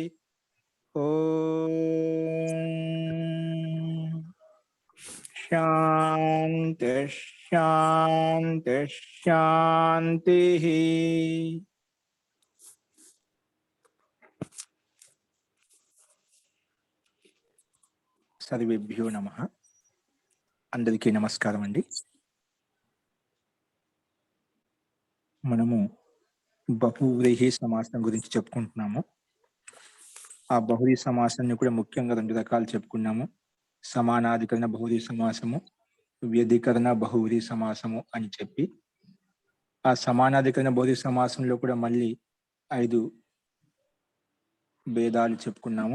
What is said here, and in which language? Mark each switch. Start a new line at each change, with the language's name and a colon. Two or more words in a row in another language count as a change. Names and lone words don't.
Sanskrit: ओम शांति शांति शांति। सर्वेभ्यो नमः।
Telugu: అందరికీ నమస్కారం అండీ। మనము బహువ్రీహి సమాసం గురించి చెప్పుకుంటున్నాము. ఆ బహువ్రీహి సమాసాన్ని కూడా ముఖ్యంగా రెండు రకాలు చెప్పుకున్నాము. సమానాధికరణ బహువ్రీహి సమాసము, వ్యధికరణ బహువ్రీహి సమాసము అని చెప్పి ఆ సమానాధికరణ బహువ్రీహి సమాసంలో కూడా మళ్ళీ 5 భేదాలు చెప్పుకున్నాము.